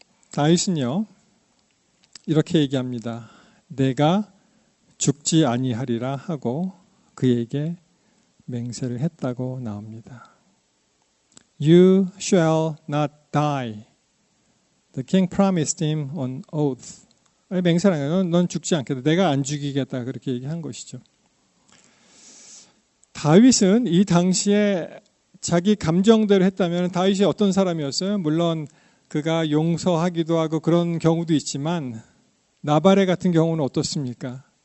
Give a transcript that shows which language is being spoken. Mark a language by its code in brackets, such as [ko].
[ko] 다윗은요 이렇게 얘기합니다. 내가 죽지 아니하리라 하고 그에게 맹세를 했다고 나옵니다. [en] You shall not die. The king promised him on oath. [ko] 맹세라는 건 넌 죽지 않겠다. 내가 안 죽이겠다. 그렇게 얘기한 것이죠. 다윗은 이 당시에 자기 감정대로 했다면 다윗이 어떤 사람이었어요? 물론 그가 용서하기도 하고 그런 경우도 있지만 나발의 같은 경우는 어떻습니까?